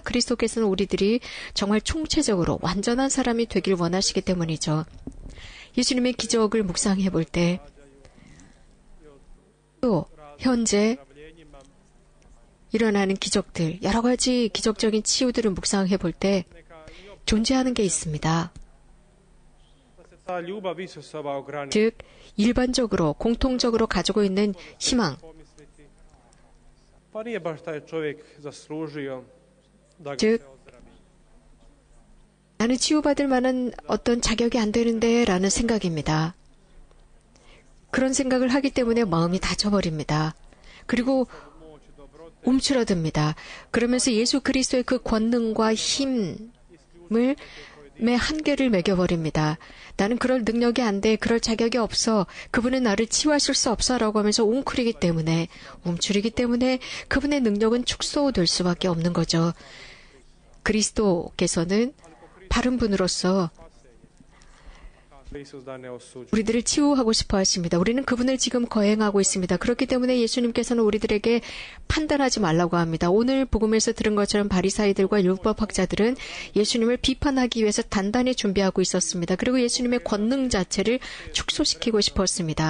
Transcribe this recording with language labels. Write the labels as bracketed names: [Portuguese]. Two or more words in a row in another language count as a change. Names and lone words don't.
[Korean] 그리스도께서는 우리들이 정말 총체적으로 완전한 사람이 되길 원하시기 때문이죠. 예수님의 기적을 묵상해 볼 때 또 현재 일어나는 기적들, 여러 가지 기적적인 치유들을 묵상해 볼 때 존재하는 게 있습니다. [Croatian] Ta ljubav Isusova ograničena. [Korean] 즉 일반적으로 공통적으로 가지고 있는 희망, [Croatian] Pa nije baš taj čovjek zaslužio da ga [Korean] 즉 [Croatian] se ozdravi. [Korean] 나는 치유받을 만한 어떤 자격이 안 되는데 라는 생각입니다. 그런 생각을 하기 때문에 마음이 다쳐버립니다. 그리고 움츠러듭니다. 그러면서 예수 그리스도의 그 권능과 힘을 매 한계를 매겨버립니다. 나는 그럴 능력이 안 돼, 그럴 자격이 없어, 그분은 나를 치유하실 수 없어 라고 하면서 웅크리기 때문에, 움츠리기 때문에 그분의 능력은 축소될 수밖에 없는 거죠. 그리스도께서는 바른 분으로서 [Croatian] Isus da ne osuđuje. [Korean] 우리들을 치유하고 싶어 하십니다. 우리는 그분을 지금 거행하고 있습니다. 그렇기 때문에 예수님께서는 우리들에게 판단하지 말라고 합니다. 오늘 복음에서 들은 것처럼 바리사이들과 율법학자들은 예수님을 비판하기 위해서 단단히 준비하고 있었습니다. 그리고 예수님의 권능 자체를 축소시키고 싶었습니다.